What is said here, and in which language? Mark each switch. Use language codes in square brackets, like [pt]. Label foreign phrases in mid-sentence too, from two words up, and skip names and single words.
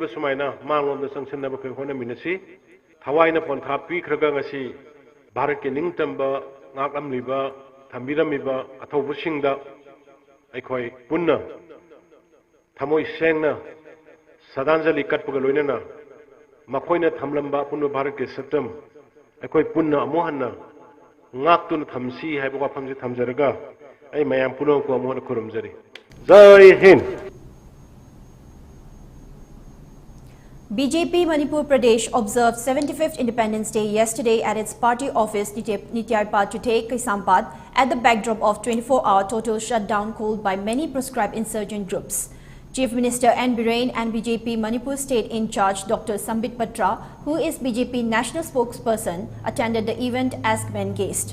[mni] ꯁꯨꯃꯥꯏꯅ ꯃꯥꯡꯂꯣꯝꯗ ꯆꯪꯁꯤꯟꯅꯕ ꯑꯩꯈꯣꯏ ꯍꯣꯠꯅꯃꯤꯟꯅꯁꯤ ꯊꯋꯥꯏꯅ ꯄꯣꯟꯊꯥ ꯄꯤꯈ꯭ꯔꯒ ꯉꯁꯤ ꯚꯥꯔꯠꯀꯤ ꯅꯤꯡꯇꯝꯕ ꯉꯥꯛꯂꯝꯂꯤꯕ ꯊꯝꯕꯤꯔꯝꯃꯤꯕ ꯑꯊꯧꯕꯁꯤꯡꯗ ꯑꯩꯈꯣꯏ ꯄꯨꯟꯅ ꯊꯃꯣꯏ ꯁꯦꯡꯅ ꯁ꯭ꯔꯗꯥꯟꯖꯂꯤ ꯀꯠꯄꯒ ꯂꯣꯏꯅꯅ ꯃꯈꯣꯏꯅ ꯊꯝꯂꯝꯕ ꯑꯄꯨꯟꯕ ꯚꯥꯔꯠꯀꯤ ꯁꯛꯇꯝ ꯑꯩꯈꯣꯏ ꯄꯨꯟꯅ ꯑꯃꯨꯛ ꯍꯟꯅ ꯉꯥꯛꯇꯨꯅ ꯊꯝꯁꯤ ꯍꯥꯏꯕ ꯋꯥꯐꯝꯁꯤ ꯊꯝꯖꯔꯒ ꯑꯩ ꯃꯌꯥꯝ ꯄꯨꯝꯅꯃꯛꯄꯨ ꯑꯃꯨꯛ ꯍꯟꯅ ꯈꯨꯔꯨꯝꯖꯔꯤ [hi] जय हिंद [en] BJP Manipur Pradesh observed 75th Independence Day yesterday at its party office Nityarpa Chute Kaisampad at the backdrop of 24-hour total shutdown called by many proscribed insurgent groups. Chief Minister N. Biren and BJP Manipur State in charge Dr. Sambit Patra, who is BJP national spokesperson, attended the event as main guest.